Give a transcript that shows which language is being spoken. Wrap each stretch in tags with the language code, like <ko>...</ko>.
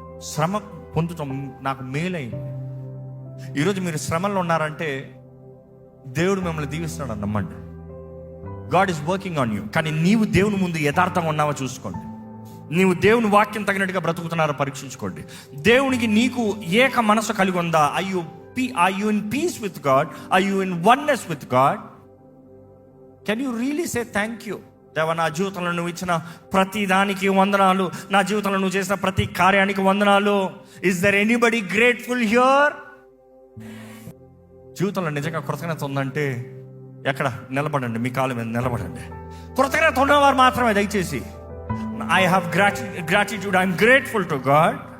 <te>శ్రమ పొందటం నాకు మేలైంది. ఈరోజు మీరు శ్రమల్లో ఉన్నారంటే దేవుడు మిమ్మల్ని దీవిస్తున్నాడు నమ్మండి.</te> <en>God is working on you.</en> <te>కానీ నీవు దేవుని ముందు యథార్థంగా ఉన్నావో చూసుకోండి. నీవు దేవుని వాక్యం తగినట్టుగా బ్రతుకుతున్నారో పరీక్షించుకోండి. దేవునికి నీకు ఏక మనసు కలిగి ఉందా?</te> <en>Are you in peace with God? Are you in oneness with God? Can you really say thank you?</en> <te>దేవా, నా జీవితంలో నువ్వు ఇచ్చిన ప్రతి దానికి వందనాలు, నా జీవితంలో నువ్వు చేసిన ప్రతి కార్యానికి వందనాలు.</te> <en>Is there anybody grateful here?</en> <te>జీవితంలో నిజంగా కృతజ్ఞత ఉందంటే ఎక్కడ నిలబడండి, మీ కాళ్ళ మీద నిలబడండి. కృతజ్ఞత ఉన్నవారు మాత్రమే దయచేసి</te> <en>I have gratitude, I'm grateful to God.</en>